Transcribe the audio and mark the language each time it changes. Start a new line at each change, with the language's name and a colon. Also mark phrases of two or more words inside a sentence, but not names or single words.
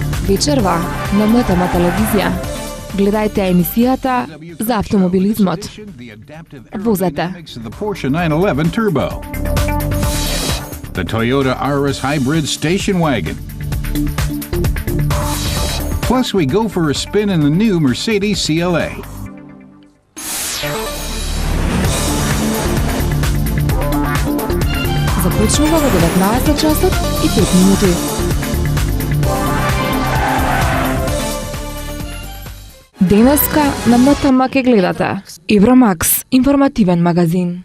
Macedonian: Вечерва на МТМ телевизија. Гледајте емисијата за автомобилизмот. Возете.
English: The Porsche 911 Turbo. The Toyota Auris Hybrid Station Wagon. Plus, we go for a spin in the new Mercedes CLA.
Macedonian: Започнува во 19 часот и 5 минути. Денеска на МТМ ке гледате Евромакс, информативен магазин.